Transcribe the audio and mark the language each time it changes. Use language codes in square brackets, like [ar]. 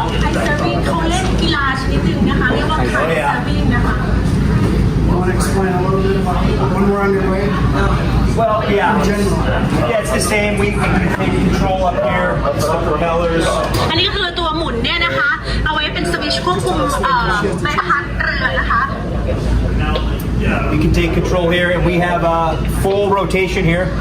[th] ไคเซอร์วิ่งเขาเล่นกีฬาชนิดหนึ่งนะคะเรียกว่าไคเซอร์วิ่งนะคะ [en] I want to explain a little bit about when we're underway. Well, yeah. In general. Yeah, it's the same. We can take control up here, the propellers. [th] อันนี้ก็คือตัวหมุนเนี่ยนะคะเอาไว้เป็นสวิตช์ควบคุมใบพัดเรือนะคะ [en] We can take control here, and we have full rotation here.